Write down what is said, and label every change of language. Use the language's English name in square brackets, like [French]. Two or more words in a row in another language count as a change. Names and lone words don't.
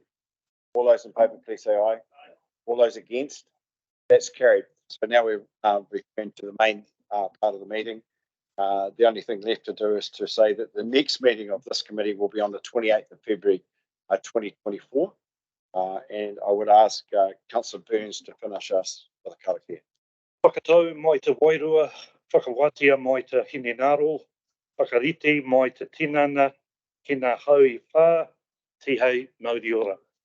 [English] All those in favour, please say aye. All those against, that's carried. So now we've returned to the main part of the meeting. The only thing left to do is to say that the next meeting of this committee will be on the 28th of February 2024. And I would ask Councillor Burns to finish us with a karakia. [Māori] Whakatau mai te wairua, whakawatia mai te hinenaro, whakarite mai te tinana, ki ngā hau I whā, tihei mauri ora.